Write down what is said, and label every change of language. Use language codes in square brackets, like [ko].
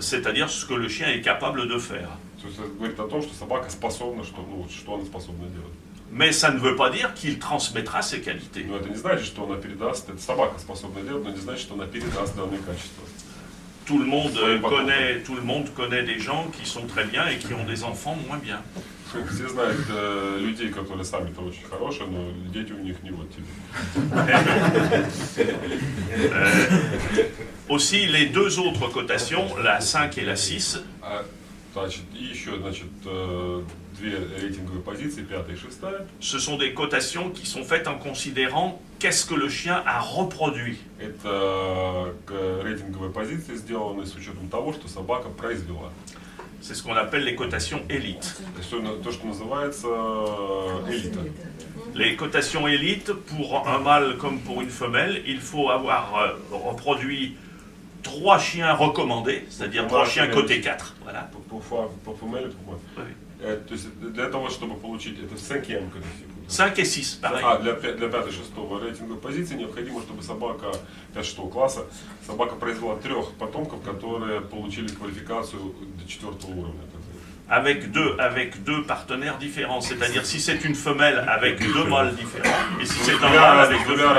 [fr] C'est-à-dire ce que le chien est capable de faire. [ru] То есть это говорит о том, что собака способна, что она способна делать. [fr] Mais ça ne veut pas dire qu'il transmettra ses qualités. [ru] Но это не значит, что она передаст, это собака способна делать, но не значит, что она передаст данные качества. [fr] Tout le monde connaît des gens qui sont très bien et qui ont des enfants moins bien. [ru] Все знают людей, которые сами-то очень хорошие, но дети у них не вот тебе. [fr] Aussi, les 2 autres cotations, la 5 et la 6, [ru] Значит, и еще, значит, 2 рейтинговые позиции, 5-я и 6-я. [fr] ce sont des cotations qui sont faites en considérant qu'est-ce que le chien a reproduit. [ru] Это рейтинговые позиции сделаны с учетом того, что собака произвела. [fr] C'est ce qu'on appelle les cotations élites. [ru] То, что называется элита. [fr] Les cotations élites, pour un mâle comme pour une femelle, il faut avoir reproduit 3 chiens recommandés, c'est-à-dire 3 chiens côté 4. Voilà. [ru] По фемеле, то есть для того, чтобы получить это 5-ème [fr] 5 et 6, pareil. [ru] Для 5-6 рейтинговой позиции необходимо, чтобы собака 5-6 класса, собака произвела 3 потомков, которые получили квалификацию до 4 уровня. [fr] Avec deux partenaires différents, c'est-à-dire si c'est une femelle avec 2 mâles différents, et si c'est un mâle avec 2 femelles.